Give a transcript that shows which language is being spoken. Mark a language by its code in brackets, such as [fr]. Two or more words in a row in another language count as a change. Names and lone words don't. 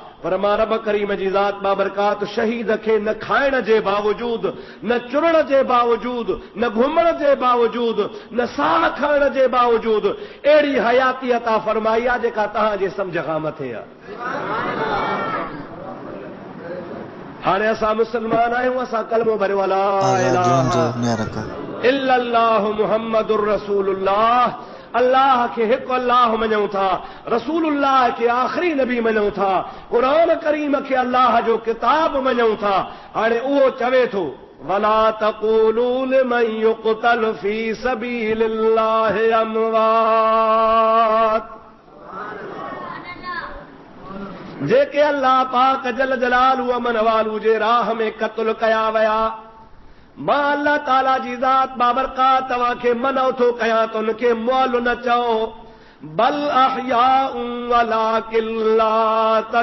[sd] पर मां रब करीम जी ज़ात बाबरकात शहीद खे न खाइण जे बावजूद, न चुरण जे बावजूद, न घुमण जे बावजूद, न साह खणण जे बावजूद अहिड़ी हयाती अता फरमाई आहे जेका तव्हांजे सम्झ खां मथे आहे। हाणे असां मुस्लमान आहियूं, असां कलमो भरियो [ar] لا إله إلا الله محمد رسول الله. [sd] अल्लाह के हिकु अल्लाह मञूं था, रसूलुल्लाह के आख़िरी नबी मञूं था, क़ुरान करीम के अल्लाह जो किताब मञूं था। हाणे उहो चवे थो [ar] ولا تقولوا لمن يقتل في سبيل الله أموات, [sd] जेके अल्लाह पाक [ar] جل جلاله [sd] अमन वालू जे राह में क़त्ल कया वया, मां अल्लाह ताला जी ज़ात बाबरकात तव्हांखे मनो थो कयां त उनखे मुअल न चओ, [ar] بل أحياء ولكن لا